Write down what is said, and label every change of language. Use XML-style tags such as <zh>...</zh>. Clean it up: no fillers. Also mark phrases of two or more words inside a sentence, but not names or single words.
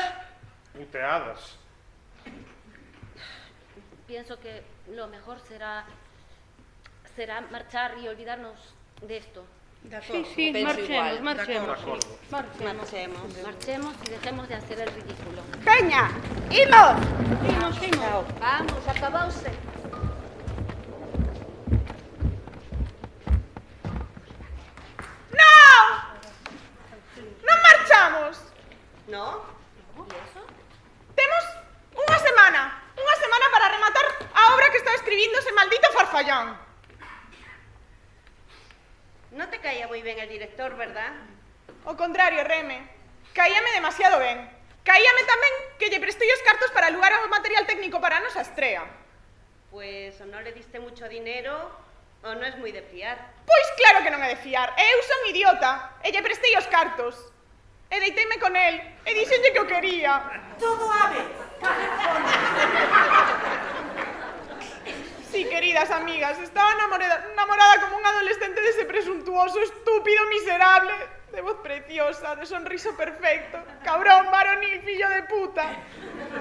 <es>Puteadas. Pienso que lo mejor será marchar y olvidarnos de esto. Sí, marchemos. Marchemos y dejemos de hacer el ridículo.</es> <gl>¡Peña! ¡Imos! Vamos, acabouse. Non marchamos.</gl> <es>¿No?</es> <gl>Temos unha semana para rematar a obra que está escribindo ese maldito farfallán.</gl> <es>No te caía muy bien el director, ¿verdad?</es> <gl>O contrario, Reme. Caíame demasiado ben. Caíame tamén que lle prestei os cartos para alugar o material técnico para a nosa estrea.</gl> <es>Pues o no le diste mucho dinero o no es muy de fiar.</es> <gl>Pois claro que non é de fiar. Eu son idiota. E lle prestei os cartos. E deiteime con el. E dixenlle que o quería. Todo a ver.</gl> <es>Sí, queridas amigas, estaba enamorada como un adolescente de ese presuntuoso, estúpido, miserable, de voz preciosa, de sonriso perfecto, cabrón, varonil,</es> <gl>fillo de puta.</gl>